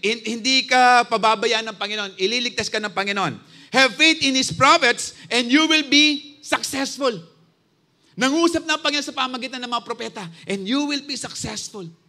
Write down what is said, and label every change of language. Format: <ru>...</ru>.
<tl>Hindi ka pababayaan ng Panginoon. Ililigtas ka ng Panginoon.</tl> <en>Have faith in His prophets, and you will be successful.</en> <tl>Nangusap na ang Panginoon sa pamagitan ng mga propeta,</tl> <en>and you will be successful.</en>